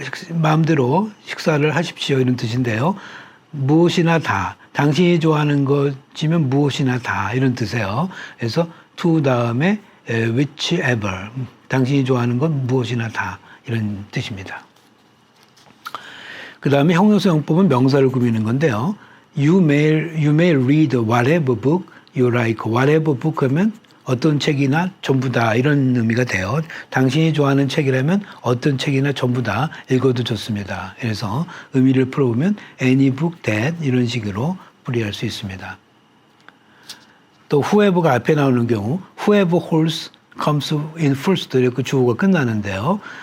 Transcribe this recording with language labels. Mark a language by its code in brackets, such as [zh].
[ko] 마음대로 식사를 하십시오. 이런 뜻인데요. 무엇이나 다. 당신이 좋아하는 것이면 무엇이나 다. 이런 뜻이에요. 그래서 to 다음에 whichever. 당신이 좋아하는 건 무엇이나 다. 이런 뜻입니다. 그 다음에 형용사 용법은 명사를 꾸미는 건데요. [en] You may read whatever book you like. [ko] whatever book 하면 어떤 책이나 전부 다 이런 의미가 돼요. 당신이 좋아하는 책이라면 어떤 책이나 전부 다 읽어도 좋습니다. 그래서 의미를 풀어보면 any book that 이런 식으로 풀이할 수 있습니다. 또 whoever가 앞에 나오는 경우 [en] whoever holds comes in first [ko] 이렇게 주어가 끝나는데요.